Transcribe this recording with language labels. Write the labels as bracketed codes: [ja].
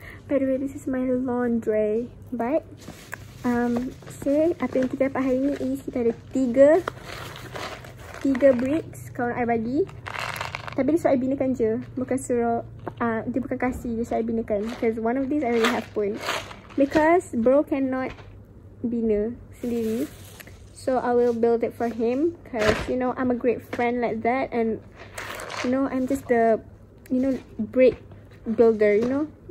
[en] By the way, this is my laundry bag. [ms] So apa yang kita dapat hari ni is kita ada 3 bricks kawan I bagi. Tapi dia suruh I binakan je, bukan suruh dia bukan kasih, dia suruh I binakan. [en] Because one of these I already have pun. Because bro cannot [ms] bina sendiri. [en] So I will build it for him because you know I'm a great friend like that, and you know I'm just the brick builder, you know.